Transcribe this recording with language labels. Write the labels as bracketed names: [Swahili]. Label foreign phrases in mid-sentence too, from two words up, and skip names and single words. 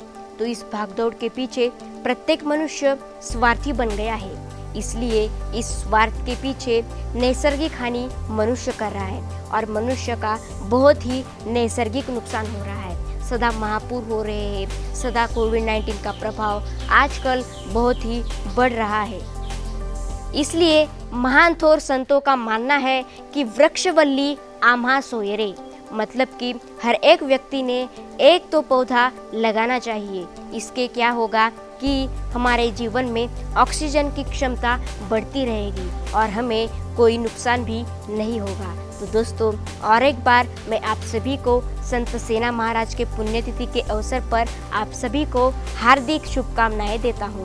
[Hindi] तो इस भागदौड़ के पीछे प्रत्येक मनुष्य स्वार्थी बन गया है, इसलिए इस स्वार्थ के पीछे नैसर्गिक हानि मनुष्य कर रहा है और मनुष्य का बहुत ही नैसर्गिक नुकसान हो रहा है। सदा महापूर हो रहे हैं, सदा कोविड-19 का प्रभाव आजकल बहुत ही बढ़ रहा है। इसलिए महान थोर संतों का मानना है कि [Marathi] वृक्षवल्ली आम्हा सोयरे, [Hindi] मतलब कि हर एक व्यक्ति ने एक तो पौधा लगाना चाहिए। इसके क्या होगा कि हमारे जीवन में ऑक्सीजन की क्षमता बढ़ती रहेगी और हमें कोई नुकसान भी नहीं होगा। तो दोस्तों, और एक बार मैं आप सभी को संत सेना महाराज के पुण्यतिथि के अवसर पर आप सभी को हार्दिक शुभकामनाएं देता हूँ।